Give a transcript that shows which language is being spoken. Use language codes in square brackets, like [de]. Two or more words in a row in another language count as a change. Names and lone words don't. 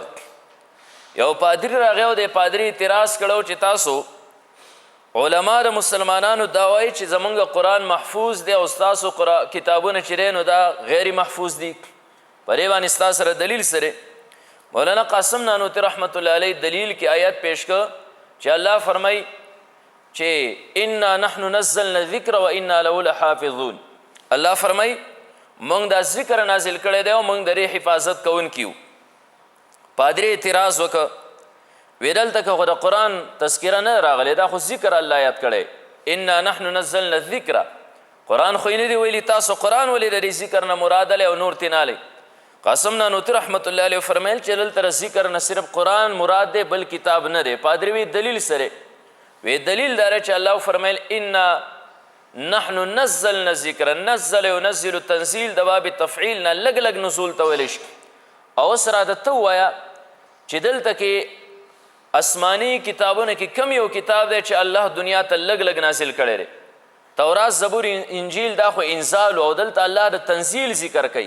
[ps] یو پادري راغی او د پادري اعتراض کړی چې تاسو علما د مسلمانانو دا وایي چې زمونږ قرآن محفوظ دی او ستاسو کتابونه چې دی نو دا غیر محفوظ دي، په دې باندې ستا سره دلیل سره. مولانا قاسم نانوتي [ar] رحمت الله علیه [ps] دلیل کې آیت پیش کړ چې الله فرمای چې [ar] انا نحن نزلنا الذکر و انا له لحافظون. [ps] الله فرمای موږ دا ذکر نازل کړی دی او موږ د دې حفاظت کوونکي یو. پادري اعتراض وکړه وی دلته که خو د قرآن تذکره نه راغلی دا خو ذکر الله یاد کړی [ar] انا نحن نزلنا الذکر [ps] قرآن خو یې نه دی ویلي تاسو قرآن ولې د دې ذکر نه مراد او نور ترې نه لئ. قاسم نانوتي [ar] رحمت الله علیه [ps] فرمیل چې دلته ذکر نه صرف قرآن مراد دی بل کتاب نه دی. پادري وی دلیل سره وی دلیل دا چې الله فرمیل [ar] انا نحن نزلنا الذکر نزل ينزل تنزیل [ps] د [ar] باب تفعیل [ps] نه لږ لږ نزول ته ویلی شي. او اوس راته ته ووایه چې دلته کې آسمانی کتابونه کې کم یو کتاب دی چې الله دنیا ته لږ لږ نازل کړی دی. تورات زبور انجیل دا خو انزال او دلته الله د تنزیل ذکر کوي.